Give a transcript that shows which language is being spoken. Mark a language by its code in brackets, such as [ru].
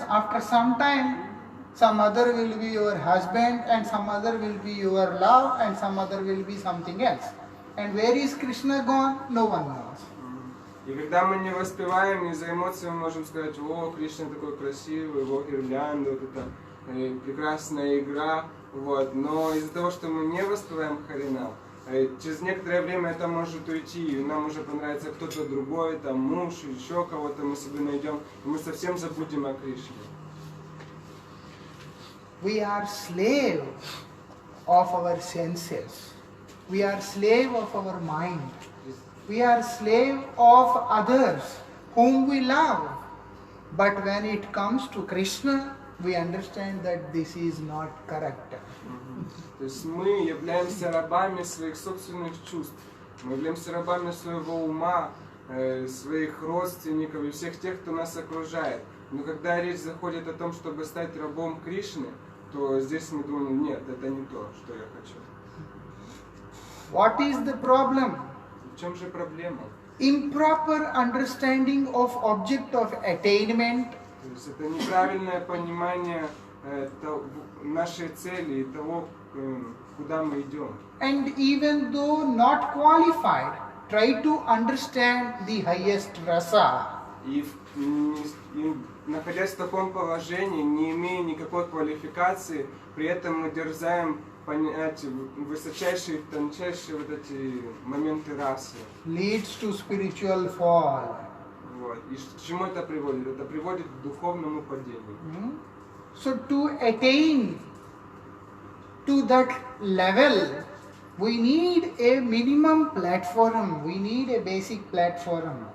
[en] After some time, some other will be your husband, and some other will be your love, and some other will be something else. And where is Krishna gone? No one knows. [ru] И когда мы не воспеваем, из-за эмоций мы можем сказать, о, Кришна такой красивый, о, гирлянда, вот это прекрасная игра. Вот. Но из-за того, что мы не воспеваем Харинам, через некоторое время это может уйти, и нам уже понравится кто-то другой, там муж, еще кого-то мы себе найдем, и мы совсем забудем о Кришне. [en] We are slave of our senses. We are slave of our mind. We are slave of others whom we love. But when it comes to Krishna, we understand that this is not correct. [ru] То есть мы являемся рабами своих собственных чувств, мы являемся рабами своего ума, своих родственников и всех тех, кто нас окружает. Но когда речь заходит о том, чтобы стать рабом Кришны, то здесь мы думаем, нет, это не то, что я хочу. [en] What is the problem? [ru] В чем же проблема? [en] Improper understanding of object of attainment. [ru] То есть это неправильное понимание нашей цели и того, куда мы идем. [en] And even though not qualified, try to understand the highest rasa. [ru] И находясь в таком положении, не имея никакой квалификации, при этом мы дерзаем понять высочайшие, тончайшие вот эти моменты расы. [en] Leads to spiritual fall. [ru] Вот. И к чему это приводит? Это приводит к духовному падению. [en] So to attain to that level, we need a minimum platform. We need a basic platform.